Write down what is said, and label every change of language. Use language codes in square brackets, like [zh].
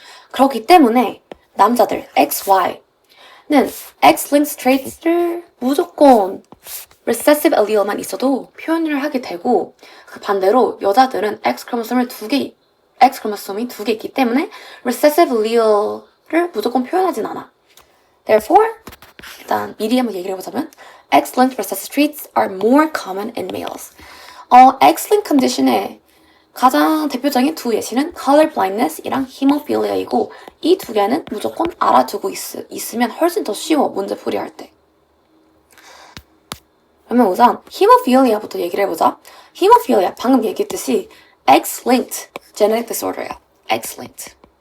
[ko] 그렇기 때문에 남자들 XY는 X-linked traits를 무조건 recessive allele만 있어도 표현을 하게 되고 그 반대로 여자들은 X 크로모솜이 두 개 있기 때문에 recessive allele를 무조건 표현하진 않아. [en] Therefore, [ko] 일단 미리 한번 얘기를 해보자면 [en] X-linked recessive traits are more common in males. [ko] X-linked condition의 가장 대표적인 두 예시는 color blindness이랑 hemophilia이고 이 두 개는 무조건 알아두고 있으면 훨씬 더 쉬워, 문제 풀이할 때. 그러면 우선 hemophilia부터 얘기를 해보자. Hemophilia, 방금 얘기했듯이 X-linked genetic disorder야. X-linked.